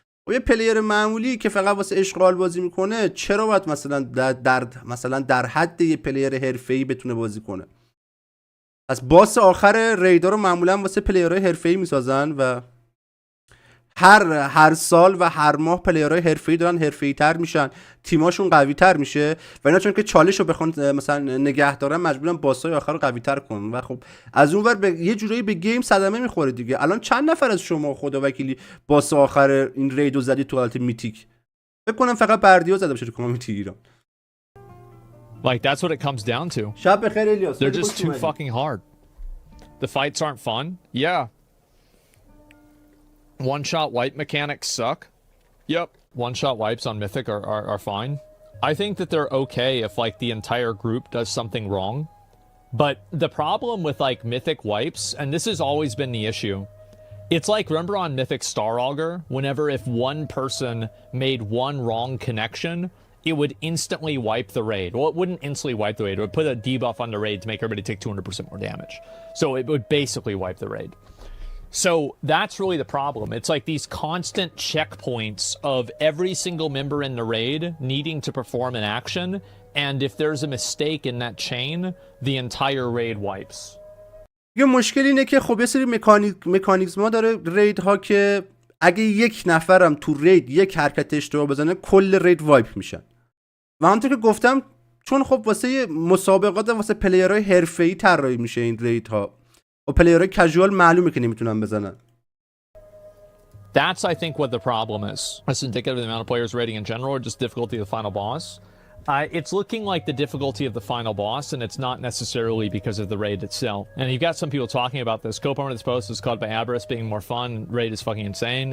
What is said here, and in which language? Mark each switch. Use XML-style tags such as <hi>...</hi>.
<fa>و یه پلیر معمولی که فقط واسه اشغال بازی میکنه چرا باید مثلا در حد یه پلیر حرفه‌ای بتونه بازی کنه؟ پس باس آخر ریدا رو معمولا واسه پلیرهای حرفه‌ای میسازن و هر سال و هر ماه پلیرهای حرفه‌ای دارن حرفه‌ای‌تر میشن، تیماشون قوی‌تر میشه و اینا چون که چالش رو بخوان مثلا نگه دارن مجبورن باسای آخر رو قوی‌تر کنن و خب از اون ور یه جورایی به گیم صدمه میخوره دیگه. الان چند نفر از شما خدا وکیلی باس آخر این ریدو زدی تو حالت میتیک؟ فکر کنم فقط بردیو زده باشه تو کامیونیتی ایران.</fa> <en>Like that's what it comes down to.</en> <fa>شب بخیر الیاس.</fa> <en>They're just too fucking hard. The fights aren't fun. Yeah. One-shot wipe mechanics suck. Yep. One-shot wipes on Mythic are fine. I think that they're okay if, like, the entire group does something wrong. But the problem with, like, Mythic wipes, and this has always been the issue, it's like, remember on Mythic Star Augur, whenever if one person made one wrong connection, it would instantly wipe the raid. Well, it wouldn't instantly wipe the raid. It would put a debuff on the raid to make everybody take 200% more damage. So it would basically wipe the raid. So that's really the problem. It's like these constant checkpoints of every single member in the raid needing to perform an action, and if there's a mistake in that chain, the entire raid wipes.</en> <fa>یه مشکل اینه که خب یه سری مکانیزم ها داره رید ها که اگه یک نفرم تو رید یک حرکت اشتباه بزنه کل رید وایپ میشن. و همونطور که گفتم چون خب واسه مسابقات و واسه پلیرهای حرفه‌ای طراحی میشه این رید ها. و پلیرهای کژوال معلومه که نمیتونن بزنن.</fa> <en>That's, I think, what the problem is. It's indicative of the amount of players raiding in general, or just difficulty of the final boss. It's looking like the difficulty of the final boss, and it's not necessarily because of the raid itself. And you've got some people talking about this. Co-part of this post is called by Aberrus being more fun. Raid is fucking insane.</en>